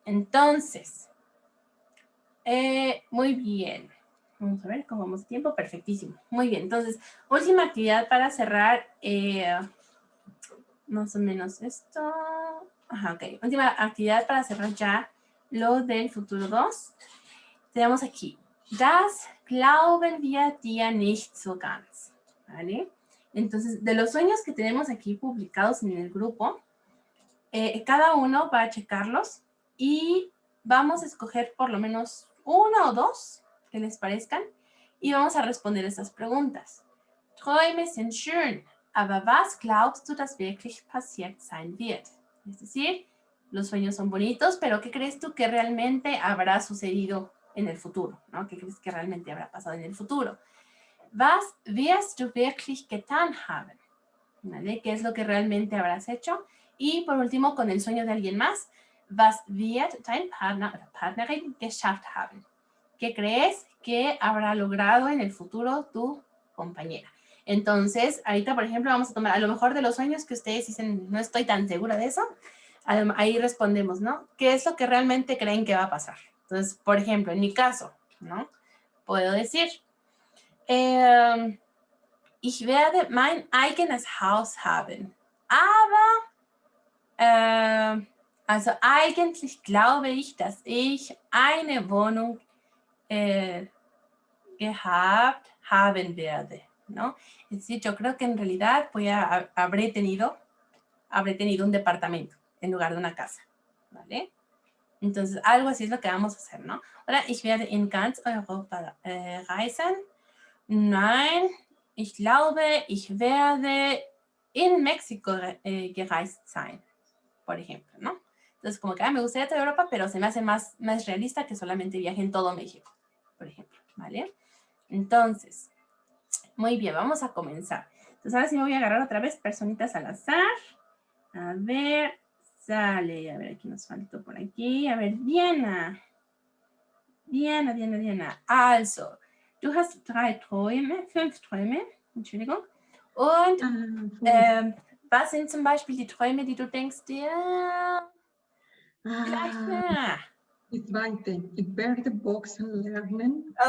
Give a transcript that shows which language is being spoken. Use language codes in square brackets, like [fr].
[es] Entonces, muy bien. Vamos a ver cómo vamos de tiempo. Perfectísimo. Muy bien. Entonces, última actividad para cerrar. Más o menos esto. Ajá, ok. Última actividad para cerrar ya lo del futuro 2. Tenemos aquí. [de] Das glauben wir dir nicht so ganz. [es] ¿Vale? Entonces, de los sueños que tenemos aquí publicados en el grupo, cada uno va a checarlos y vamos a escoger por lo menos 1 o 2 que les parezcan y vamos a responder estas preguntas. [de] Träume sind schön, aber was glaubst du, dass wirklich passiert sein wird? [es] Es decir, los sueños son bonitos, pero ¿qué crees tú que realmente habrá sucedido en el futuro? ¿No? ¿Qué crees que realmente habrá pasado en el futuro? [de] Was wirst du wirklich getan haben? [es] ¿Vale? ¿Qué es lo que realmente habrás hecho? Y por último, con el sueño de alguien más, [de] was wird dein Partner oder Partnerin geschafft haben? [es] ¿Qué crees que habrá logrado en el futuro tu compañera? Entonces, ahorita, por ejemplo, vamos a tomar a lo mejor de los sueños que ustedes dicen, no estoy tan segura de eso, ahí respondemos, ¿no? ¿Qué es lo que realmente creen que va a pasar? Entonces, por ejemplo, en mi caso, ¿no? Puedo decir, [de] ich werde mein eigenes Haus haben, aber also eigentlich glaube ich, dass ich eine Wohnung gehabt haben werde, [es] ¿no? Es decir, yo creo que en realidad habré tenido un departamento en lugar de una casa, ¿vale? Entonces, algo así es lo que vamos a hacer, ¿no? [de] Oder ich werde in ganz Europa reisen. Nein, ich glaube, ich werde in México gereist sein, [es] por ejemplo, ¿no? Entonces, como que me gustaría toda Europa, pero se me hace más realista que solamente viaje en todo México, por ejemplo, ¿vale? Entonces, muy bien, vamos a comenzar. Entonces, ahora sí me voy a agarrar otra vez personitas al azar. A ver, sale, a ver, aquí nos faltó por aquí. A ver, Diana. Diana. [de] Also, du hast 5 Träume, Entschuldigung. Und was sind zum Beispiel die Träume, die du denkst, vielleicht, Die zweite, ich werde Boxen lernen.